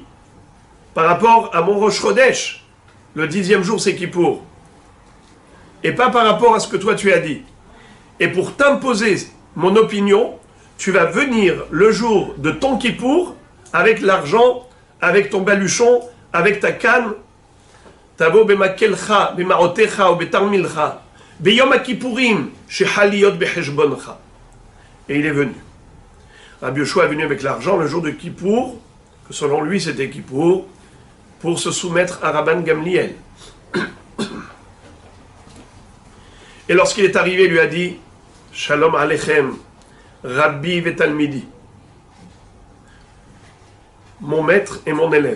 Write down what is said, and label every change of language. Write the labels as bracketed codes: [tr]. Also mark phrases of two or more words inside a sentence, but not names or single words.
[fr] Par rapport à mon Rosh Chodesh, le 10e jour c'est Kippour. Et pas par rapport à ce que toi tu as dit. Et pour t'imposer mon opinion, tu vas venir le jour de ton Kippour avec l'argent, avec ton baluchon, avec ta canne. [he] תבוא במקלך, במעותיך או בתרמילך, ביום הכיפורים שחל להיות בחשבונך. [fr] Et il est venu. Rabbi Yoshua est venu avec l'argent le jour de Kippour, que selon lui c'était Kippour, pour se soumettre à Rabban Gamliel. Et lorsqu'il est arrivé, il lui a dit, [he] שלום עליך, רבי ותלמידי, [fr] mon maître et mon élève.